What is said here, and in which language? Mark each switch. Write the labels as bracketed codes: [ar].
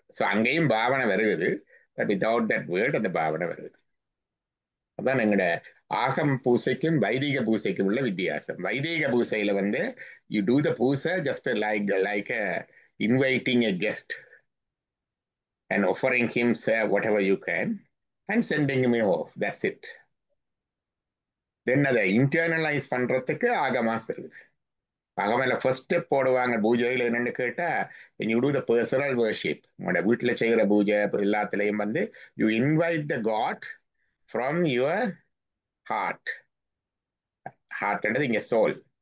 [ta] So அங்கேயும் பாவனை வருகிறது, [en] but without that word [ta] அந்த பாவனை வருகிறது. அதான் எங்களோட ஆகம் பூசைக்கும் வைதிக பூசைக்கும் உள்ள வித்தியாசம். வைதிக பூசையில வந்து [en] you do the puja just like inviting a guest and offering him whatever you can and sending him off. That's it. [ta] Then அதை internalize பண்றதுக்கு ஆகமா service. ஆகமல ஃபர்ஸ்ட் ஸ்டெப் போடுவாங்க பூஜையில என்னன்னு கேட்டா, [en] when you do the personal worship, [ta] உங்களோட வீட்டுல செய்கிற பூஜை எல்லாத்துலயும் வந்து [en] you invite the God from your heart. [ta] Heart என்றது இங்க சோல்.